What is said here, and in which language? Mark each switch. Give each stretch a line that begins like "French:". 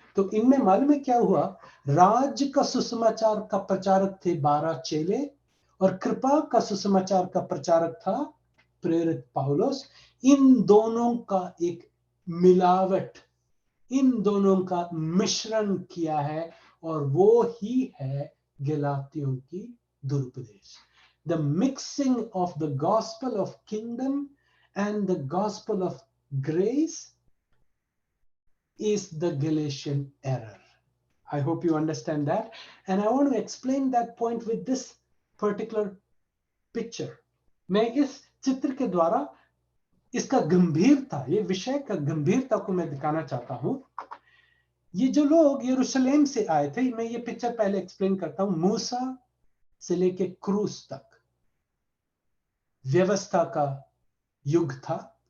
Hindi: तो इनमें मालूम है क्या हुआ? राज्य का सुसमाचार का प्रचारक थे 12 चेले, और कृपा का सुसमाचार का प्रचारक था प्रेरित पौलुस। इन दोनों का एक मिलावट, इन दोनों का मिश्रण किया है, और वो ही है गलातियों की दुरुपदेश।
English: The mixing of the gospel of kingdom and the gospel of grace is the Galatian error. I hope you understand that, and I want to explain that point with this particular picture.
Hindi: मैं इस चित्र के द्वारा इसका गंभीरता, ये विषय का गंभीरता को मैं दिखाना चाहता हूं। ये जो लोग यरूशलेम से आए थे, मैं ये पिक्चर पहले एक्सप्लेन करता हूं। मूसा से लेके क्रूस तक व्यवस्था का युग था।